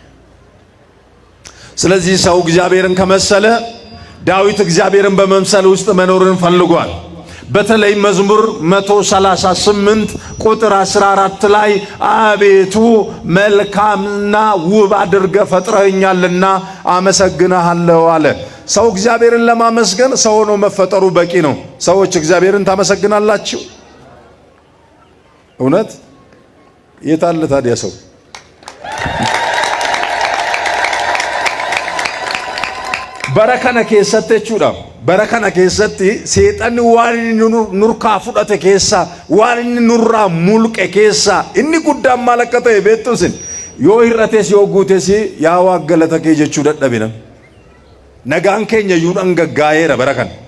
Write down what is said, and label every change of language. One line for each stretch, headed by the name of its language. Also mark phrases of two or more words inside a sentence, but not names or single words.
Amharic: ስለዚህ ሰው እግዚአብሔርን ከመሰለ ዳዊት እግዚአብሔርን በመምሰል ውስጥ መኖርን ፈልጓል። በተለይ መዝሙር 138 ቁጥር 14 ላይ አቤቱ መልካምና ውብ አድርገ ፈጥረኛልና አመሰግናለሁ አለ። ሰው እግዚአብሔርን ለማመስገን ሰው ሆኖ መፈጠሩ በቂ ነው። ሰዎች እግዚአብሔርን ታመሰግናላችሁ? እውነት የታለ ታዲያ ሰው?
Oromo: በረከነ keessatti jechuudha. በረከነ keessatti seexanni waan nurkaa fudhate keessa waan inni nurraa mulqe keessa inni guddaan maal akka ta'e beektu isin yoo hir'ates yoo guutes yaa Waaqa galata kee jechuu dadhabina. Nagaan keenya iyyuu dhangaggaa'eera barakan.